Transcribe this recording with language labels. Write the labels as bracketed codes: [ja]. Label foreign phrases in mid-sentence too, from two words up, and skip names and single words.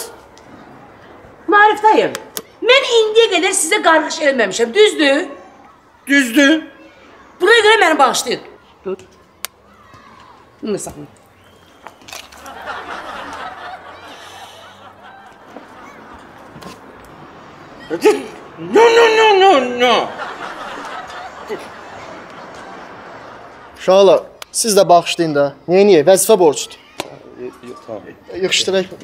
[tr] Marif dayı, ben indiye kadar size [az] qarğış eləməmişəm, düzdür? Düzdü. [tr] Buna göre beni bağışlayın. Tut. Bunu sakın. Hadi. No. [az] Uşaqlar, siz də bağışlayın da. Niyə? Vəzifə borcudur. Tamam. Yığışdıraq.